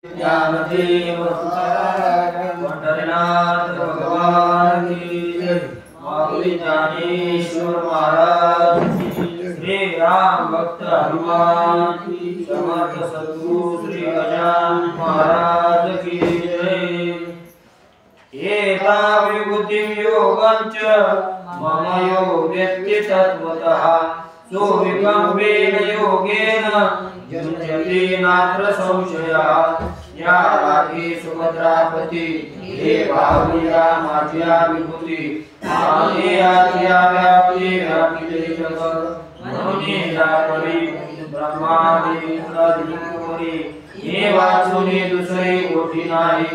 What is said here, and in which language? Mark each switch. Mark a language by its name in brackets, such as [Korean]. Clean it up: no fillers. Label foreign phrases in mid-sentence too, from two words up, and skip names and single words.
[Hindi] ज्ञानदेव पंढरीनाथ भगवान की जय। माऊली ज्ञानेश्वर महाराज की जय। श्री राम भक्त हनुमान की समर्थ सद्गुरु श्री गजानन महाराज की जय। [Sanskrit] एता विभूतिं योगञ्च मम यो व्यक्ति तत्त्वतः सोऽविकम्पेन योगेन युज्यते नात्र संशयः। [Marathi] या राधे सुभद्रापती हे बाहुल्या माझ्या विभूती माने आज्ञा व्यापी व्यापिले जगत म्हणून जापरी ब्रह्मादी इंद्रादी हे वाचुनी दुसरी कोटी नाही।